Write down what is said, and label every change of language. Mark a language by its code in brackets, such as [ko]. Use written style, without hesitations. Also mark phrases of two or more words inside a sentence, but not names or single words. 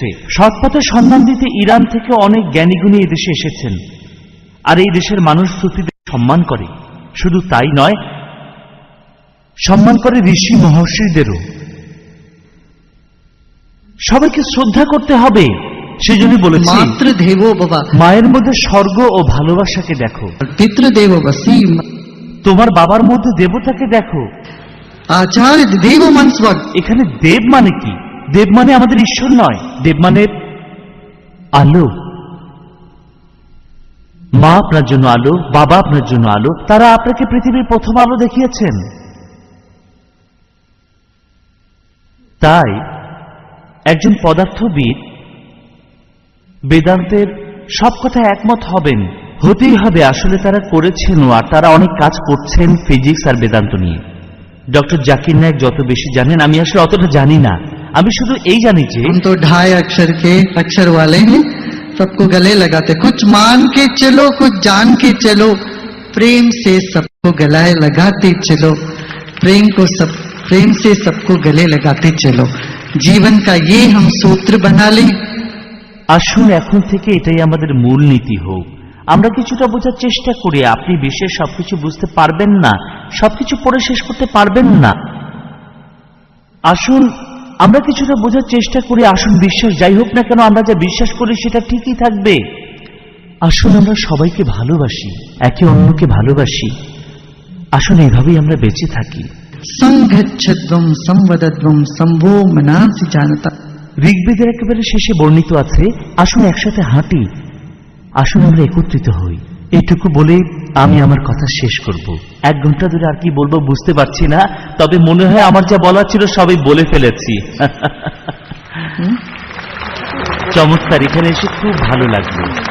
[bn] সৎপথের সন্ধান দিতে ইরান থেকে অনেক জ্ঞানীগুণী এই দেশে এসেছেন। আর এই দেশের মানুষ সুফিদের সম্মান করে। শুধু তাই নয়, সম্মান করে ঋষি মহর্ষিদেরও। সবাইকে শ্রদ্ধা করতে হবে। সেজন্য বলেছি, [sa] मातृदेवो भव। [bn] মায়ের মধ্যে স্বর্গ ও ভালোবাসাকে দেখো, [sa] पितृदेवो वसी। [bn] তোমার বাবার মধ্যে দেবতাকে দেখো। [sa] आचार्य देव मनस्वग। [bn] এখানে দেব মানে কি? দেব মানে আমাদের ঈশ্বর নয়, দেব মানে আলো। মা আপনার জন্য আলো, বাবা আপনার জন্য আলো। তারা আপনাকে পৃথিবীর প্রথম আলো দেখিয়েছেন। তাই একজন পদার্থবিদ বেদান্তের সব কথা একমত হবেন, হতেই হবে। আসলে তারা করেছেন, আর তারা অনেক কাজ করছেন ফিজিক্স আর বেদান্ত নিয়ে। ডক্টর জাকির নায়েক যত বেশি জানেন, আমি আসলে অতটা জানি না। আমি শুধু এই জানি যে [hi] हम तो 2.5 अक्षर के अक्षर वाले हैं, सबको गले लगाते। कुछ मान के चलो, कुछ जान के चलो, प्रेम से सबको गलाए लगाते चलो। प्रेम से सबको गले लगाते चलो। जीवन का ये हम सूत्र बना लें। [bn] আসুন এখন থেকে এটাই আমাদের মূল নীতি হোক। আমরা কিছুটা বোঝার চেষ্টা করি। আপনি বিশ্বের সবকিছু বুঝতে পারবেন না, সবকিছু পড়ে শেষ করতে পারবেন না। আসুন আমরা কিছুটা বোঝার চেষ্টা করি। আসুন, বিশ্বাস যাই হোক না কেন, আমরা যা বিশ্বাস করি সেটা ঠিকই থাকবে। আসুন আমরা সবাইকে ভালোবাসি, একে অন্যকে ভালোবাসি। আসুন এইভাবেই আমরা বেঁচে থাকি। [sa] संगच्छध्वं संवदध्वं संभो मनांसि जानता। [bn] ঋগ্বেদের একেবারে শেষে বর্ণিত আছে, আসুন একসাথে হাঁটি, আসুন আমরা একত্রিত হই। এইটুকু বলে আমি আমার কথা শেষ করব। 1 ঘন্টা ধরে আর কি বলবো বুঝতে পারছি না, তবে মনে হয় আমার যা বলার ছিল সবই বলে ফেলেছি। চমৎকার, এখানে এসে খুব ভালো লাগলো।